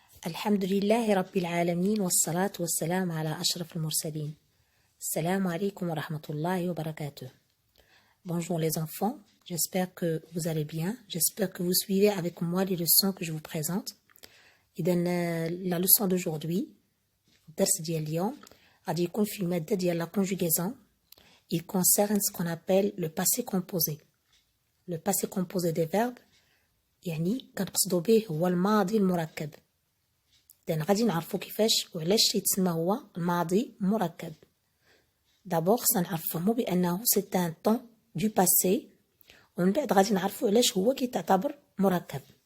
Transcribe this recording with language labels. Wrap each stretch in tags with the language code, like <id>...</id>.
<ar>الحمد لله رب العالمين والصلاة والسلام على أشرف المرسلين. Assalamu alaikum wa rahmatullahi wa barakatuh.</ar> <fr>Bonjour les enfants, j'espère que vous allez bien, j'espère que vous suivez avec moi les leçons que je vous présente. La leçon d'aujourd'hui,</fr> <ar>الدرس ديال اليوم غادي يكون في المادة ديال la conjugaison.</ar> <fr>Il concerne ce qu'on appelle le passé composé. Le passé composé des verbes</fr> <ar>يعني كنقصدوا به هو الماضي المركب. إذن غادي نعرفوا كيفاش وعلاش يتسمى هو الماضي مركب. D'abord سنعرفوا بأنه</ar> <fr>c'est un temps du passé</fr> <ar>ومن بعد غادي نعرفوا علاش هو كيتعتبر مركب.</ar>